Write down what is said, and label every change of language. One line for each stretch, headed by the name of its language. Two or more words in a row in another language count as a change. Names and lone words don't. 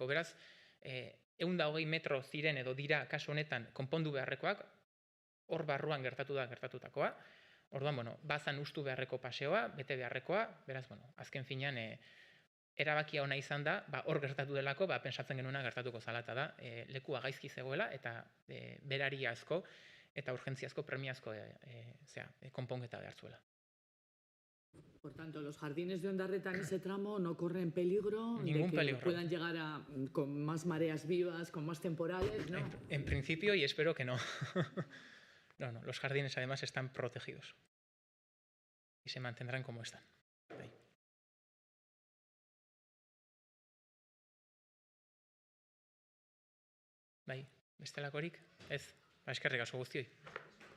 Basque: Beraz, 120 metro ziren edo dira kasu honetan konpondu beharrekoak, hor barruan gertatutakoa, Orduan, bazan ustu beharreko paseoa, bete beharrekoa, beraz, azken finean, erabakia ona izan da, hor gertatu delako, pentsatzen genuena gertatuko zala, eta da, lekua gaizki zegoela, eta berariazko eta urgentziazko premiazko konponketa behar zuela.
Spanish: Por tanto, los jardines de Ondarreta en ese tramo no corren peligro Ningún de que peligro. puedan llegar con más mareas vivas, con más temporales, ¿no? En principio, y espero que no. No, los jardines además están protegidos y se mantendrán como están. Ahí.
Basque: Bestelakorik? Ez, eskerrik asko guztioi.